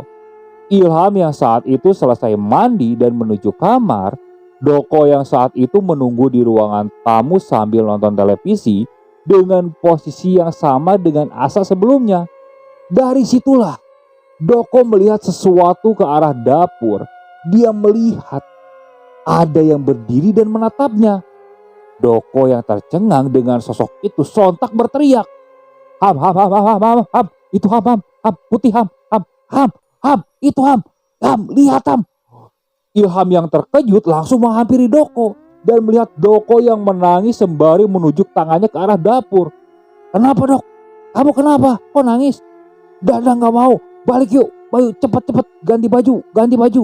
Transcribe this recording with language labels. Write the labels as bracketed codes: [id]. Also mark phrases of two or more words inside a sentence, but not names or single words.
[id] Ilham yang saat itu selesai mandi dan menuju kamar, Doko yang saat itu menunggu di ruangan tamu sambil nonton televisi dengan posisi yang sama dengan Asa sebelumnya. Dari situlah Doko melihat sesuatu ke arah dapur. Dia melihat ada yang berdiri dan menatapnya. Doko yang tercengang dengan sosok itu sontak berteriak, Ham, ham, ham, ham, ham, ham, ham, itu ham, putih ham, itu ham, lihat ham. Ilham yang terkejut langsung menghampiri Doko dan melihat Doko yang menangis sembari menunjuk tangannya ke arah dapur. Kenapa Dok? Kamu kenapa? Kok nangis? Dah gak mau, balik yuk, cepet ganti baju.